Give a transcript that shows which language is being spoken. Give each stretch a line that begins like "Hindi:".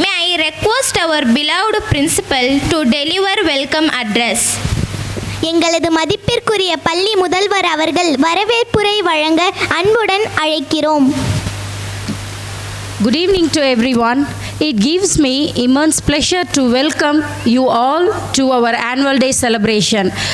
English: request our beloved principal to deliver welcome address.
Tamil: எங்களது மதிப்பிற்குரிய பள்ளி முதல்வர் அவர்கள் வரவேற்புரை வழங்க அன்புடன் அழைக்கிறோம்.
English: Good evening to everyone. It gives me immense pleasure to welcome you all to our annual day celebration.